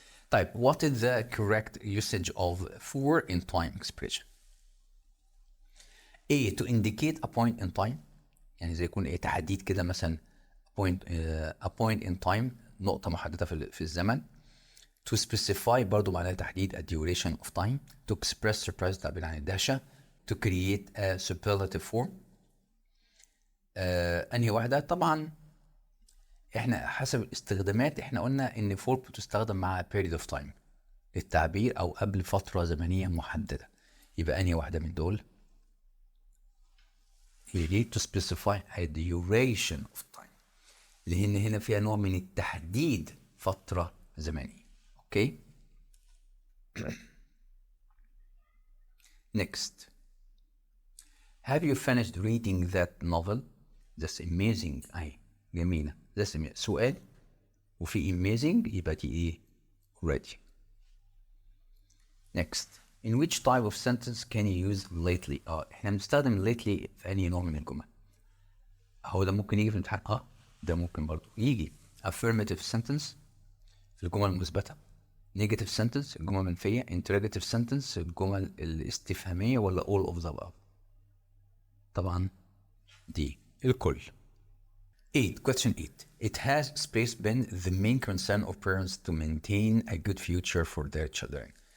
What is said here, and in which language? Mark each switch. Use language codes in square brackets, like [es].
[en] طيب what is the correct usage of for in time expression؟ A to indicate a point in time، [ar] يعني زي يكون ايه تحديد كده مثلا [en] a point in time، [ar] نقطه محدده في الزمن. [en] to specify [ar] برضو معناها تحديد [en] a duration of time. to express surprise [ar] تعبير عن الدهشه. [en] to create a superlative form. [ar] انهي واحده؟ طبعا احنا حسب الاستخدامات احنا قلنا ان for بتستخدم مع [en] period of time [ar] للتعبير او قبل فتره زمنيه محدده. يبقى انهي واحده من دول؟ هي دي [en] to specify a duration of time، [ar] لان هنا فيها نوع من التحديد فتره زمنيه. اوكي. [en] next have you finished reading that novel؟ that's amazing. [ar] اهي جميله. [en] that's amazing. [ar] سؤال وفي amazing يبقى دي ايه؟ ready. [en] next in which type of sentence can you use lately؟ [ar] احنا بنستخدم lately في اي نوع من الجمل؟ هو ده ممكن يجي في الامتحان. ده ممكن برضو يجي [en] affirmative sentence [ar] في الجمل المثبته، [en] negative sentence [ar] الجمل المنفيه، [en] interrogative sentence [ar] الجمل الاستفهاميه، ولا [en] all of the above؟ [ar] طبعا دي الكل. [en] 8 question 8 it has space been the main concern of parents to maintain a good future for their children.